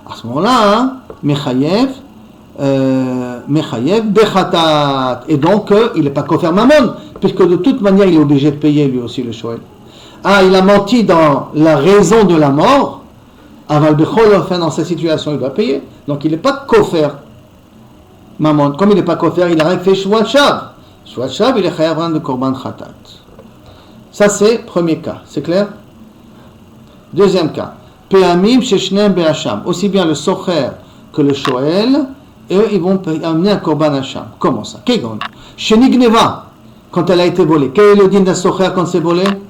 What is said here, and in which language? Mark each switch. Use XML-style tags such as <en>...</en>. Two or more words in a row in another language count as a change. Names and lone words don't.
<fr>À ce moment-là,</fr> <he>מחייב בחטאת.</he> <fr>Et donc, il n'est pas</fr> <he>כופר ממון,</he> <fr>puisque de toute manière, il est obligé de payer lui aussi le shoel. Ah, il a menti dans la raison de la mort.</fr> <he>אבל בכל אופן,</he> <fr>dans cette situation, il doit payer. Donc, il n'est pas</fr> <he>כופר ממון.</he> <fr>Comme il n'est pas kofer, il a rien fait</fr> <he>שבועת שוא. שבועת שוא,</he> <fr>il est chayav de</fr> <he>קרבן חטאת.</he> <fr>Ça, c'est premier cas. C'est clair? Deuxième cas.</fr> <he>פעמים ששניהם באשם.</he> <fr>Aussi bien le socher que le shoel, eux, ils vont amener un</fr> <he>קרבן אשם.</he> <fr>Comment ça? Kegon. Shenigneva, quand elle a été volée. Quel est le din d'un socher quand c'est volé?</fr>